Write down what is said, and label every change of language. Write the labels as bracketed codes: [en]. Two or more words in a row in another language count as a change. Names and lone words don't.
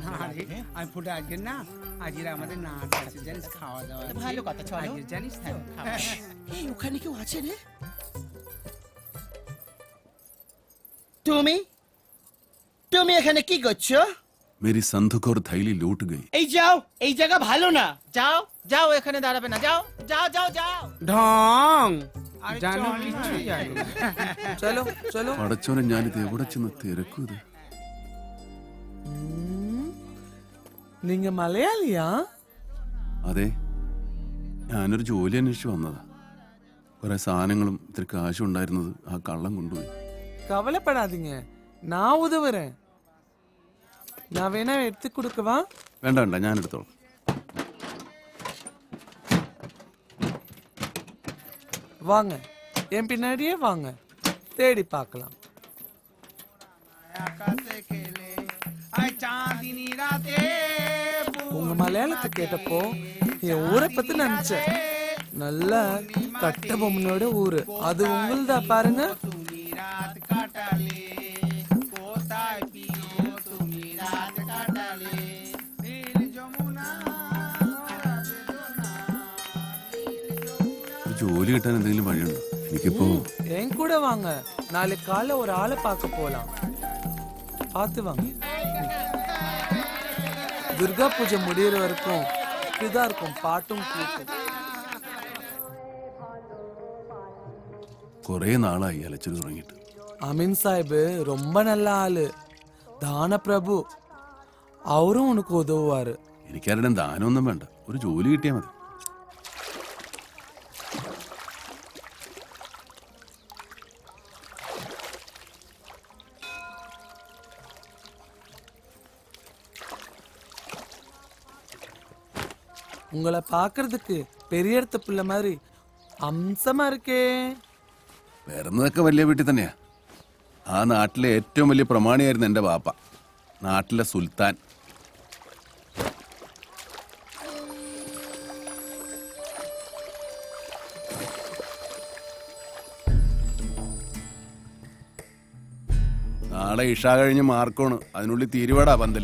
[bn] আমি ফুটে আজকে না আজকে আমাদের নাচ আছে জানিস, খাওয়া দাওয়া আছে। ভালো কথা, চলো। আজকে জানিস তো এই ওখানে কেউ আছে রে? তুমি তুমি এখানে কি করছো? [hi] मेरी संदूक और थैली लूट गई। [bn] এই যাও, এই জায়গা ভালো না। যাও যাও, এখানে দাঁড়াবে না। যাও যাও যাও যাও। ঢং আরে জানো চল না। কিছুই জানো না। চলো চলো [ml] പടച്ചോനെ ഞാനിത് എവിടെ ചെന്ന് തിരക്കും ഇത്. നിങ്ങ മലയാളിയാ? അതെ, ഞാനൊരു ജോലി അന്വേഷിച്ച് വന്നതാ. കുറെ സാധനങ്ങളും ഇത്തിരി കാശും ഉണ്ടായിരുന്നത് ആ കള്ളം കൊണ്ടുപോയി. [ta] கவலைப்படாதீங்க, நான் உதவுறேன். நான் வேணா எடுத்து கொடுக்கவா? [ml] വേണ്ട വേണ്ട, ഞാൻ എടുത്തോളാം. [ta] வாங்க, என் பின்னாடியே வாங்க, தேடி பார்க்கலாம். [bn] আকাশে খেলে আয় চাঁদিনী রাতে [ta] உங்க மலையாளத்தை கேட்டப்போ என் ஊரை பத்தி நினைச்சேன். நல்ல கட்ட பொம்மனோட ஊரு, அது உங்களுதா பாருங்க. [bn] তুমি রাত কাটালে কোথায় পিও তুমি রাত কাটালে নীল যমুনা [ml] ഒരു ജോലി കിട്ടാൻ എന്തെങ്കിലും വഴിയുണ്ടോ? എനിക്കിപ്പോ [ta] என் கூட வாங்க, நாளைக்கு காலைல ஒரு ஆளை பார்க்க போலாம். பார்த்து வாங்க. துர்கா பூஜை முடியிற வரைக்கும் இப்படிதான் இருக்கும், பாட்டும் கூட்டும். [ml] കുറെ നാളായി അലച്ചിൽ തുടങ്ങിയിട്ട്. [ta] அமீன் சாஹிப் ரொம்ப நல்ல ஆளு, தான பிரபு. அவரும் உனக்கு உதவுவாரு. [ml] എനിക്കാരുടെയും ദാനമൊന്നും വേണ്ട, ഒരു ജോലി കിട്ടിയാൽ മതി. உங்களை பார்க்கிறதுக்கு பெரிய இடத்து பிள்ளை மாதிரி அம்சமா இருக்கே. വരുന്നതൊക്കെ വലിയ വീട്ടിൽ തന്നെയാ. ആ നാട്ടിലെ ഏറ്റവും വലിയ പ്രമാണിയായിരുന്നു എൻ്റെ വാപ്പ, നാട്ടിലെ സുൽത്താൻ. നാളെ ഇഷ കഴിഞ്ഞ് മാർക്കോണ്, അതിനുള്ളിൽ തീരുവാടാ പന്തല്.